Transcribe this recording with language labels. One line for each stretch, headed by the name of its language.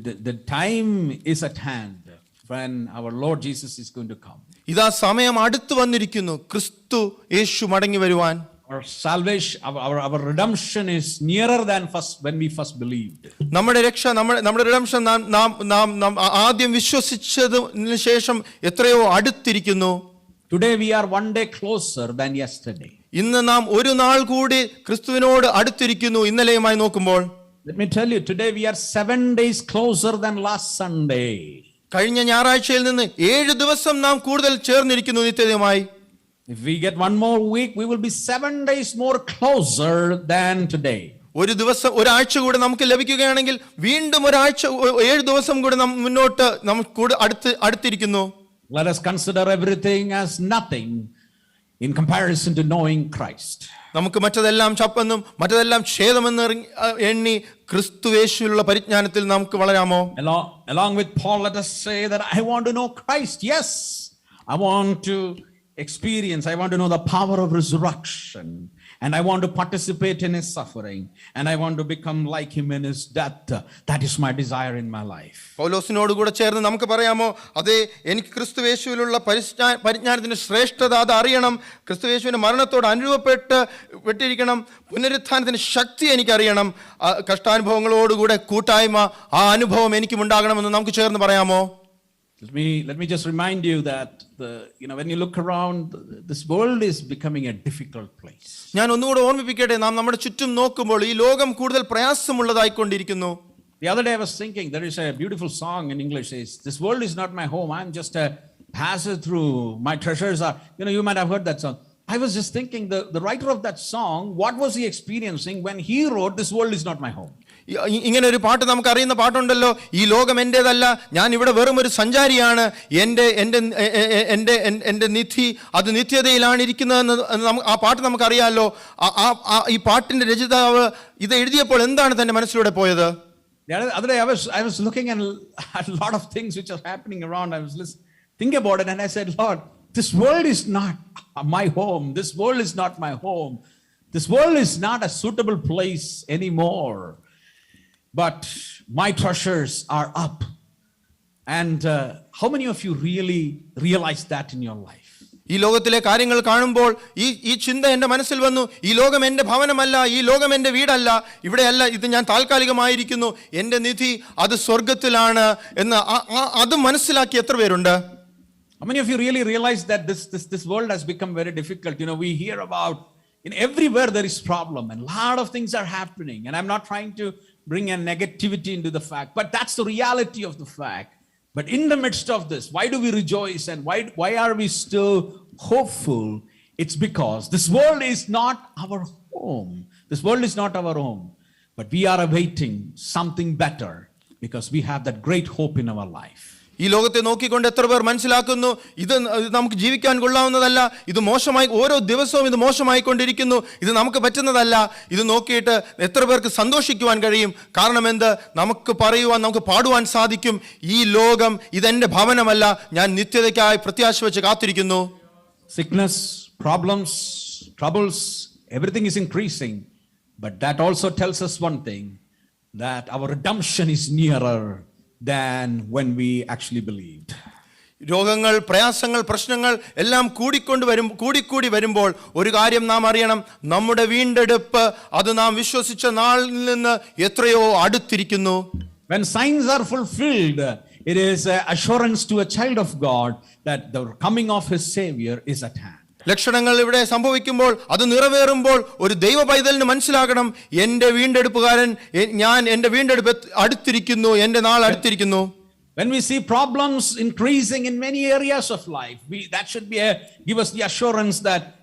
English: The time is at hand when our Lord Jesus is going to come.
Malayalam: ഇതാ സമയം അടുത്തു വന്നിരിക്കുന്നു, ക്രിസ്തു യേശു മടങ്ങി വരുവാൻ.
English: Our salvation, our redemption is nearer than when we first believed.
Malayalam: നമ്മുടെ രക്ഷ, നമ്മുടെ റിഡംഷൻ നാം ആദ്യം വിശ്വസിച്ചതിന് ശേഷം എത്രയോ അടുത്തിരിക്കുന്നു.
English: Today we are one day closer than yesterday.
Malayalam: ഇന്ന് നാം ഒരു നാൾ കൂടി ക്രിസ്തുവിനോട് അടുത്തിരിക്കുന്നു ഇന്നലെയുമായി നോക്കുമ്പോൾ.
English: Let me tell you, today we are 7 days closer than last Sunday.
Malayalam: കഴിഞ്ഞ ഞായറാഴ്ചയിൽ നിന്ന് 7 ദിവസം നാം കൂടുതൽ ചേർന്നിരിക്കുന്നു നിത്യതയുമായി.
English: If we get one more week, we will be 7 days more closer than today.
Malayalam: ഒരു ദിവസം, ഒരാഴ്ച കൂടെ നമുക്ക് ലഭിക്കുകയാണെങ്കിൽ വീണ്ടും 7 ദിവസം കൂടെ മുന്നോട്ട് നമുക്ക് അടുത്തിരിക്കുന്നു.
English: Let us consider everything as nothing in comparison to knowing Christ.
Malayalam: നമുക്ക് മറ്റതെല്ലാം ചപ്പെന്നും മറ്റതെല്ലാം ഛേദമെന്ന് എണ്ണി ക്രിസ്തുയേശുവിലുള്ള പരിജ്ഞാനത്തിൽ നമുക്ക് വളരാമോ?
English: Along with Paul, let us say that I want to know Christ. Yes, I want to experience, I want to know the power of resurrection, and I want to participate in his suffering, and I want to become like him in his death. That is my desire in my life.
Malayalam: പൗലോസിനോട് കൂടെ ചേർന്ന് നമുക്ക് പറയാമോ, അതെ, എനിക്ക് ക്രിസ്തുയേശുവിലുള്ള പരിജ്ഞാനത്തിന്റെ ശ്രേഷ്ഠത അത് അറിയണം, ക്രിസ്തുയേശുവിന്റെ മരണത്തോട് അനുരൂപപ്പെട്ടിരിക്കണം, പുനരുത്ഥാനത്തിന്റെ ശക്തി എനിക്കറിയണം, കഷ്ടാനുഭവങ്ങളോടുകൂടെ കൂട്ടായ്മ, ആ അനുഭവം എനിക്കും ഉണ്ടാകണമെന്ന് നമുക്ക് ചേർന്ന് പറയാമോ?
English: Let me just remind you that when you look around, this world is becoming a difficult place.
Malayalam: ഞാൻ ഒന്നുകൂടെ ഓർമ്മിപ്പിക്കട്ടെ, നാം നമ്മുടെ ചുറ്റും നോക്കുമ്പോൾ ഈ ലോകം കൂടുതൽ പ്രയാസമുള്ളതായിക്കൊണ്ടിരിക്കുന്നു.
English: The other day I was thinking, there is a beautiful song in English says, this world is not my home, I am just a passer through, my treasures are, you might have heard that song. I was just thinking, the writer of that song, what was he experiencing when he wrote, "This world is not my home"?
Malayalam: ഇങ്ങനെ ഒരു പാട്ട് നമുക്ക് അറിയുന്ന പാട്ടുണ്ടല്ലോ, ഈ ലോകം എൻ്റേതല്ല, ഞാൻ ഇവിടെ വെറും ഒരു സഞ്ചാരിയാണ്, എൻ്റെ എൻ്റെ എൻ്റെ എൻ്റെ നിധി അത് നിത്യതയിലാണ് ഇരിക്കുന്നതെന്ന് ആ പാട്ട് നമുക്കറിയാമല്ലോ. ഈ പാട്ടിന്റെ രചയിതാവ് ഇത് എഴുതിയപ്പോൾ എന്താണ് തന്റെ മനസ്സിലൂടെ പോയത്?
English: The other day I was looking at a lot of things which are happening around. I was thinking about it, and I said, Lord, this world is not my home. This world is not my home. This world is not a suitable place anymore. But my treasures are up. And how many of you really realize that in your life?
Malayalam: ഈ ലോകത്തിലെ കാര്യങ്ങൾ കാണുമ്പോൾ ഈ ചിന്ത എൻ്റെ മനസ്സിൽ വന്നു. ഈ ലോകം എൻ്റെ ഭവനമല്ല, ഈ ലോകം എൻ്റെ വീടല്ല, ഇവിടെയല്ല, ഇത് ഞാൻ താൽക്കാലികമായിരിക്കുന്നു, എൻ്റെ നിധി അത് സ്വർഗത്തിലാണ് എന്ന് അത് മനസ്സിലാക്കി എത്ര പേരുണ്ട്?
English: How many of you really realize that this world has become very difficult? You know, we hear about, everywhere there is problem and a lot of things are happening. And I'm not trying to bring a negativity into the fact, but that's the reality of the fact. But in the midst of this, why do we rejoice and why are we still hopeful? It's because this world is not our home. This world is not our home. But we are awaiting something better because we have that great hope in our life.
Malayalam: ഈ ലോകത്തെ നോക്കിക്കൊണ്ട് എത്ര പേർ മനസ്സിലാക്കുന്നു ഇത് നമുക്ക് ജീവിക്കാൻ കൊള്ളാവുന്നതല്ല, ഇത് മോശമായി, ഓരോ ദിവസവും ഇത് മോശമായിക്കൊണ്ടിരിക്കുന്നു, ഇത് നമുക്ക് പറ്റുന്നതല്ല. ഇത് നോക്കിയിട്ട് എത്ര പേർക്ക് സന്തോഷിക്കുവാൻ കഴിയും? കാരണം എന്ത്? നമുക്ക് പറയുവാൻ, നമുക്ക് പാടുവാൻ സാധിക്കും, ഈ ലോകം ഇതെന്റെ ഭവനമല്ല, ഞാൻ നിത്യതയ്ക്കായി പ്രത്യാശ വെച്ച് കാത്തിരിക്കുന്നു.
English: Sickness, problems, troubles, everything is increasing. But that also tells us one thing, that our redemption is nearer than when we actually believed.
Malayalam: രോഗങ്ങൾ, പ്രയാസങ്ങൾ, പ്രശ്നങ്ങൾ എല്ലാം കൂടിക്കൂടി വരുമ്പോൾ ഒരു കാര്യം നാം അറിയണം, നമ്മുടെ വീണ്ടെടുപ്പ് അത് നാം വിശ്വസിച്ച നാളിൽ നിന്ന് എത്രയോ അടുത്തിരിക്കുന്നു.
English: When signs are fulfilled, it is an assurance to a child of God that the coming of his Savior is at hand.
Malayalam: ലക്ഷണങ്ങൾ ഇവിടെ സംഭവിക്കുമ്പോൾ, അത് നിറവേറുമ്പോൾ ഒരു ദൈവ പൈതലിന് മനസ്സിലാക്കണം, എൻ്റെ വീണ്ടെടുപ്പുകാരൻ, എൻ്റെ വീണ്ടെടുപ്പ് അടുത്തിരിക്കുന്നു, എൻ്റെ നാൾ അടുത്തിരിക്കുന്നു.
English: When we see problems increasing in many areas of life, that should give us the assurance that